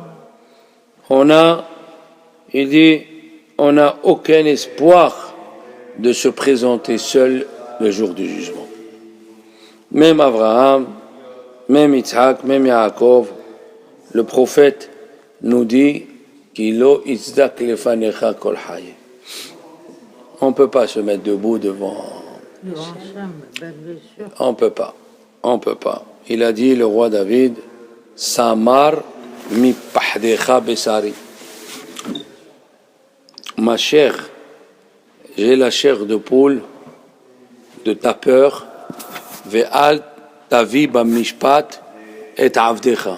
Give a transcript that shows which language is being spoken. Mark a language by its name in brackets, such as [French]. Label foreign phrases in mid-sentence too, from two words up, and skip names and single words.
[French] Il dit, on n'a aucun espoir de se présenter seul le jour du jugement. Même Abraham, même Yitzhak, même Yaakov, le prophète nous dit [Hebrew] כי לא יצדק לפניך כל חי. [French] On ne peut pas se mettre debout devant. On ne peut pas. Il a dit, le roi David, [Hebrew] סמר מפחדך בשרי. [French] Ma chair, j'ai la chair de poule de ta peur, [Hebrew] ואל תבוא במשפט את עבדך.